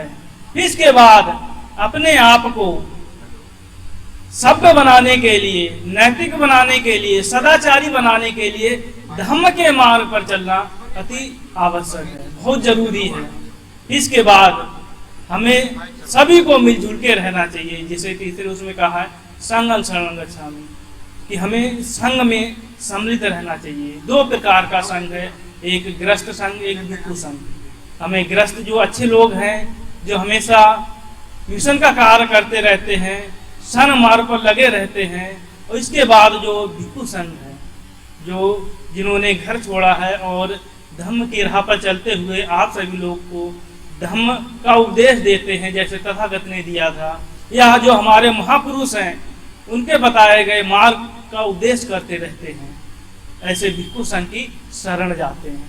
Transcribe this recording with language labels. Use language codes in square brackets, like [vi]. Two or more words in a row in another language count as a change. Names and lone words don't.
[hi] इसके बाद अपने आप को सभ्य बनाने के लिए, नैतिक बनाने के लिए, सदाचारी बनाने के लिए धम्म के मार्ग पर चलना अति आवश्यक है, बहुत जरूरी है। इसके बाद हमें सभी को मिलजुल के रहना चाहिए, जैसे तीसरे उसमें कहा है [pi] संघं शरणं गच्छामि, [hi] कि हमें संघ में सम्मिलित रहना चाहिए। 2 प्रकार का संघ है, एक गृहस्थ संघ, एक भिक्षु संघ। हमें गृहस्थ जो अच्छे लोग हैं, जो हमेशा मिशन का कार्य करते रहते हैं, सन मार्ग पर लगे रहते हैं। और इसके बाद जो भिक्षु संघ है, जो जिन्होंने घर छोड़ा है और धम्म की राह पर चलते हुए आप सभी लोग को धम्म का उपदेश देते हैं, जैसे तथागत ने दिया था, या जो हमारे महापुरुष हैं उनके बताए गए मार्ग का उपदेश करते रहते हैं, ऐसे भिक्षु संघ की शरण जाते हैं।